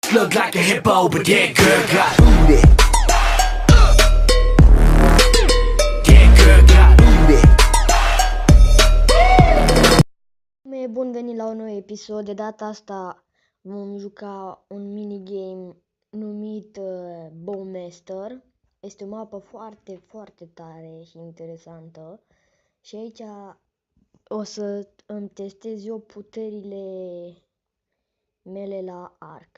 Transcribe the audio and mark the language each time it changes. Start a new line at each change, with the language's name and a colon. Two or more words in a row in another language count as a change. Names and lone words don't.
English: look like a hippo, but that girl got booty. That girl got booty.
Romanian: Bun venit la un nou episod. De data asta vom juca un minigame numit Bowmaster. Este o mapă foarte, foarte tare și interesantă. Și aici o să îmi testez eu puterile mele la arc.